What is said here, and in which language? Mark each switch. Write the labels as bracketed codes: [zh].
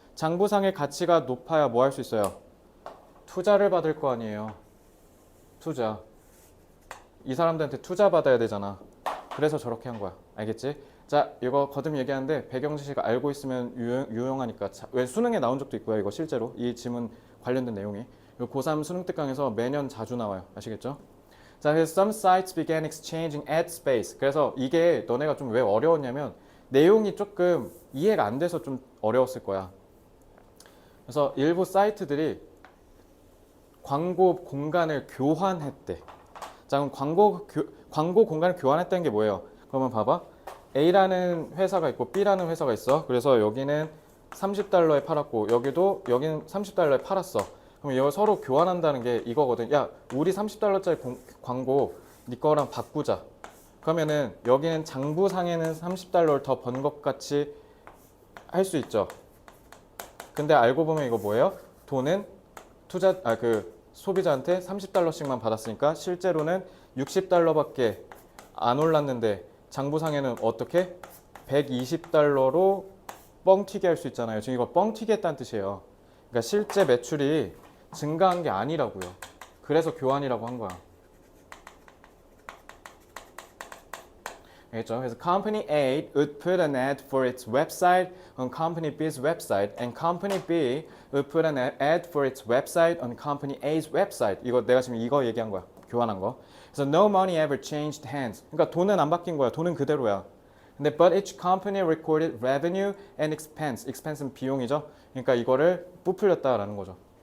[ko] 장부상의 가치가 높아야 뭐 할 수 있어요? 투자를 받을 거 아니에요. 투자. 이 사람들한테 투자 받아야 되잖아. 그래서 저렇게 한 거야. 알겠지? 자, 이거 거듭 얘기하는데 배경 지식 알고 있으면 유용하니까. 왜 수능에 나온 적도 있고요. 이거 실제로 이 지문 관련된 내용이 고3 수능 특강에서 매년 자주 나와요. 아시겠죠? [en] 자, 그래서 some sites began exchanging ad space. [ko] 그래서 이게 너네가 좀 왜 어려웠냐면 내용이 조금 이해가 안 돼서 좀 어려웠을 거야. 그래서 일부 사이트들이 광고 공간을 교환했대. 자, 그럼 광고 공간을 교환했다는 게 뭐예요? 그러면 봐봐. A라는 회사가 있고 B라는 회사가 있어. 그래서 여기는 30달러에 팔았고 여기는 30달러에 팔았어. 그럼 이거 서로 교환한다는 게 이거거든. 야, 우리 30달러짜리 광고 네 거랑 바꾸자. 그러면은 여기는 장부상에는 30달러를 더 번 것 같이 할 수 있죠. 근데 알고 보면 이거 뭐예요? 돈은 소비자한테 30달러씩만 받았으니까 실제로는 60달러밖에 안 올랐는데 장부상에는 어떻게? 120달러로 뻥튀기 할 수 있잖아요. 지금 이거 뻥튀기 했다는 뜻이에요. 그러니까 실제 매출이 증가한 게 아니라고요. 그래서 교환이라고 한 거야. 알겠죠? [en] 그래서 Company A would put an ad for its website on Company B's website, and Company B would put an ad for its website on Company A's website. [ko] 이거 내가 지금 이거 얘기한 거야. 교환한 거. [en] 그래서 no money ever changed hands. [ko] 그러니까 돈은 안 바뀐 거야. 돈은 그대로야. [en] 근데 but each company recorded revenue and expense. [ko] expense는 비용이죠. 그러니까 이거를 부풀렸다라는 거죠.